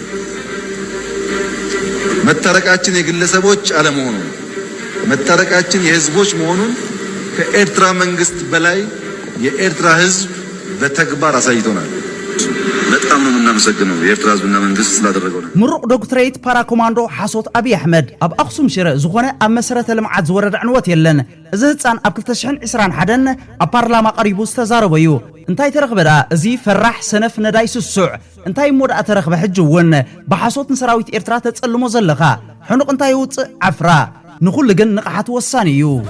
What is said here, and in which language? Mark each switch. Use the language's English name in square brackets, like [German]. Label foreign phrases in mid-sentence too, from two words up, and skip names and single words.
[Amharic] መታረቃችን የግለሰቦች አለመሆኑ መታረቃችን የህዝቦች መሆኑን ከኤርትራ መንግስት በላይ የኤርትራ ህዝብ በተግባር አሳይቶናል። በጣም ነው የምናመሰግነው የኤርትራ ህዝብና መንግስት ስላደረገው ነው። [Tigrinya] ምሩቅ ዶክትሬት ፓራ ኮማንዶ ሓሶት አብይ አሕመድ ኣብ ኣክሱም ሽረ ዝኾነ ኣብ መሰረተ ልምዓት ዝወረደ ዕንወት የለን እዚ ህፃን ኣብ 2021 ኣብ ፓርላማ ቀሪቡ ዝተዛረበ እዩ እንታይ ተረኽበ እዚ ፈራሕ ሰነፍ ነዳይ ስሱዕ እንታይ ሞዳ ተረኽበ ሕጂ እውን ብሓሶትን ሰራዊት ኤርትራ ተጸልሞ ዘለኻ ሕኑቕ እንታይ ይውፅእ ዓፍራ ንኹሉ ግን ንቕሓት ወሳኒ እዩ